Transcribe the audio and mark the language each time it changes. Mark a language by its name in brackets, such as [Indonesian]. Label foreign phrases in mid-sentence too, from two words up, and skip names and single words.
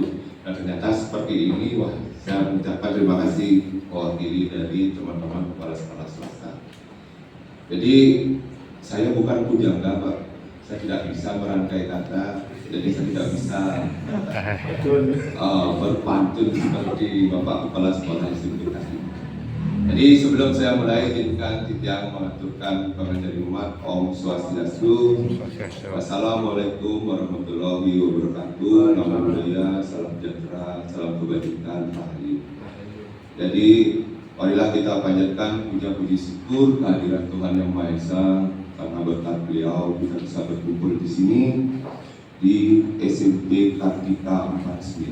[Indonesian] Dan ternyata seperti ini, wah saya mengucapkan terima kasih mewakili dari teman-teman kepala sekolah swasta. Jadi saya bukan pujangga Pak, saya tidak bisa merangkai kata jadi saya tidak bisa berpantun seperti Bapak Kepala Sekolah SMP tadi. Jadi sebelum saya mulai, izinkan Titiang mengaturkan pengajian umat. [Balinese] Om Swastiastu. [Arabic] والسلام عليكم ورحمة الله وبركاته. [Pali] Nama budaya, [Indonesian] salam sejahtera, salam kebajikan, rahayu. Jadi marilah kita panjatkan puja-puji syukur kehadiran Tuhan Yang Maha Esa, karena berkat beliau kita bisa berkumpul di sini di SMP Kartika 49.